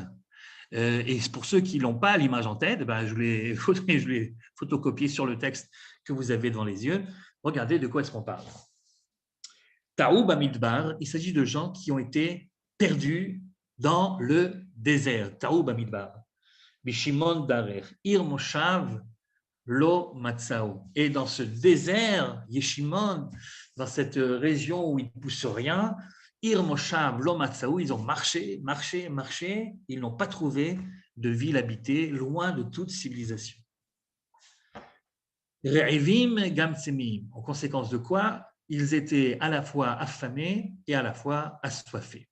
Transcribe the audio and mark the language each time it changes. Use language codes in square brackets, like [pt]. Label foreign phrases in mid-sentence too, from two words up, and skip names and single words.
[fr] Et pour ceux qui n'ont pas l'image en tête, je l'ai photocopié sur le texte que vous avez devant les yeux. Regardez de quoi est-ce qu'on parle. [he] תעו במדבר, [fr] il s'agit de gens qui ont été perdus dans le désert. [he] תעו במדבר. בישימון דרך עיר מושב לא מצאו. [fr] Et dans ce désert, Yeshimon, dans cette région où il ne pousse rien, [he] עיר מושב לא מצאו, [fr] ils ont marché, ils n'ont pas trouvé de ville habitée, loin de toute civilisation. [he] רעבים גם צמאים, [fr] en conséquence de quoi, ils étaient à la fois affamés et à la fois assoiffés.